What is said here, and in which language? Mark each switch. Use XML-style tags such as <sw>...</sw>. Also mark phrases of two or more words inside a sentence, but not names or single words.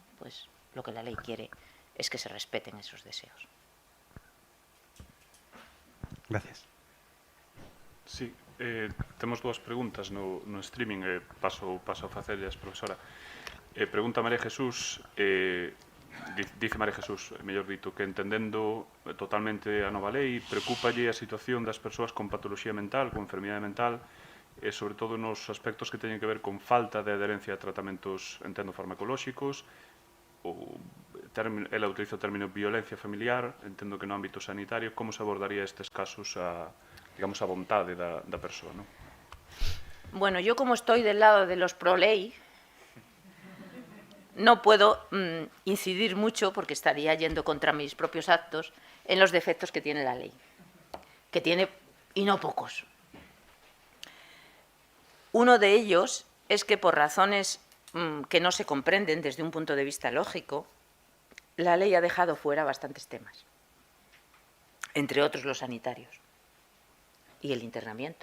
<es>Pues lo que la ley quiere es que se respeten esos deseos. Gracias.</es> <gl>Sí, temos dúas preguntas no streaming, paso a facellas, profesora. Pregunta María Jesús, dice María Jesús, mellor dito, que entendendo totalmente a nova lei, preocúpalle a situación das persoas con patoloxía mental, con enfermidade mental, sobre todo nos aspectos que teñen que ver con falta de adherencia a tratamentos, entendo, farmacolóxicos, ela utiliza o término violencia familiar, entendo que no ámbito sanitario, como se abordaría estes casos digamos, a vontade da persoa, non?</gl> <es>Bueno, yo como estoy del lado de los pro-ley, no puedo incidir mucho, porque estaría yendo contra mis propios actos, en los defectos que tiene la ley, que tiene, y no pocos. Uno de ellos es que por razones que no se comprenden desde un punto de vista lógico, la ley ha dejado fuera bastantes temas, entre otros los sanitarios y el internamiento.</es>